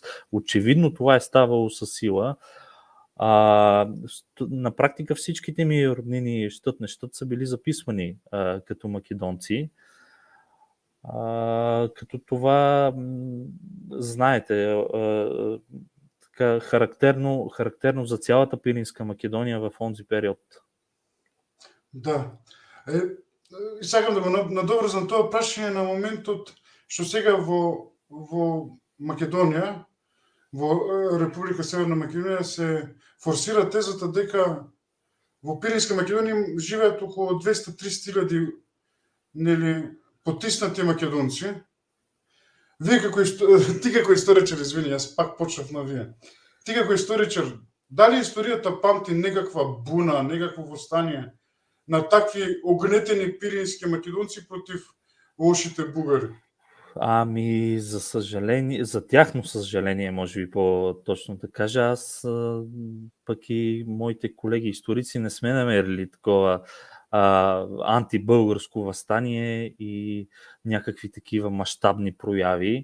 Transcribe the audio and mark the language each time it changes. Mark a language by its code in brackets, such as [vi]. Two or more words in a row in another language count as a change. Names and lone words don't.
[bg] Очевидно това е ставало със сила. На практика всичките ми роднини щът не щът са били записвани като македонци. Като това, знаете, така, характерно за цялата Пиринска Македония в онзи период. Да. [mk] И сакам да го надоврзам тоа прашање на моментот што сега во Македонија, во Република Северна Македонија се форсира тезата дека во Пиринска Македонија живеат околу 200-300 000 потиснати македонци. Ти како историчар, извини, јас пак почнав на вие. Ти како историчар, дали историјата памти некаква буна, некакво востание на такви огнетени пирински македонци против лошите бугари? [bg] За съжаление, за тяхно съжаление, може би по-точно да кажа, аз пък и моите колеги историци не сме намерили такова антибългарско въстание и някакви такива мащабни прояви.